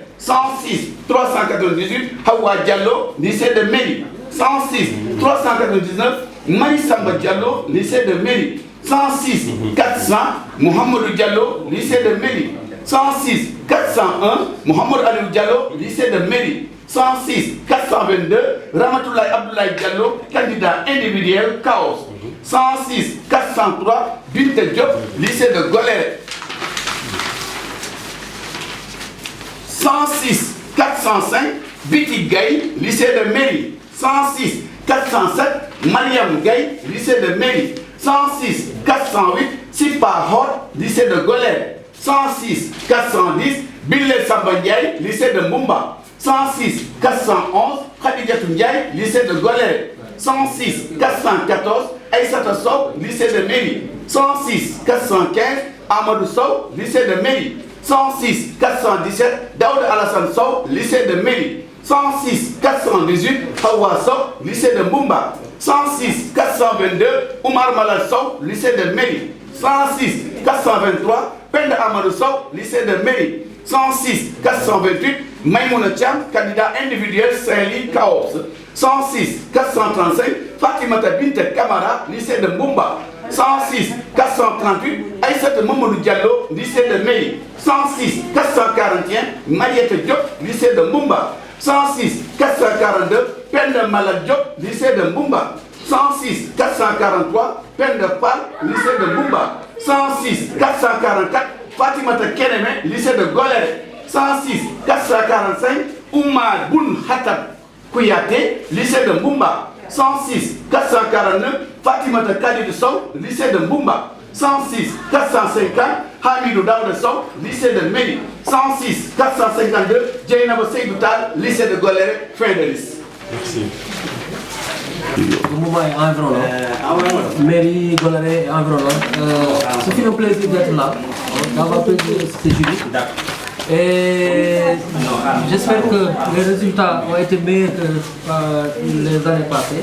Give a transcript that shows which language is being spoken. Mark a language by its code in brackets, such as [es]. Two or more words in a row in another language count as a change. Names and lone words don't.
[fr] 106 398 Hawa Diallo, lycée de Méri. 106 399 Maïsamba Diallo, lycée de Méri. 106 400 Mohamedou Diallo, lycée de Méri. 106 401 Mohamed Ali Diallo, lycée de Méri. 106 422 Ramatoulaye Abdoulaye Diallo, candidat individuel Chaos. 106 403 Binte Diop, lycée de Golère. 106 405 Biti Gaye, lycée de Méri. 106 407 Mariam Gaye, lycée de Méri. 106 408 Sipa Hot, lycée de Golère. 106 410 Bille Sambadiaï, lycée de Mbumba. 106 411 Khadijatou Ndiaye, lycée de Golère. 106 414 Aïssata Sow, lycée de Méri. 106 415 Amadou Sow, lycée de Méri. 106 417 Daoud Alassane Sow, lycée de Méri. 106 418 Hawa Sow, lycée de Mbumba. 106 422 Oumar Malal Sow, lycée de Méri. 106 423 Penda Amadou Sow, lycée de Méri. 106 428 Maïmouna Thiam, candidat individuel Saint-Louis Chaos. 106 435 Fatimata Binte Kamara, lycée de Mbumba. 106 438 Aïssata Mamadou Diallo, lycée de Méri. 106 441 Mariette Diop, lycée de Mbumba. 106 442 Penda Malad Diop, lycée de Mbumba. 106 443 Penda Pal, lycée de Mbumba. 106 444 Fatimata Keneme, lycée de Golère. 106 445 Oumar Boun Hatab Kouyaté, lycée de Mbumba. 106 449 Fatimata Khalid Sow, lycée de Mbumba. 106 450 Hamidou Daouda Sow, lycée de Méri. 106 452 Djeynaba Seydou Tall, lycée de Golère. Fin de liste. Merci. Le mouvement est environnant. Mairie, Golare et environnant. Ce qui fait un plaisir d'être là, d'avoir plaisir c'était Julie. Et j'espère que les résultats ont été meilleurs que les années passées.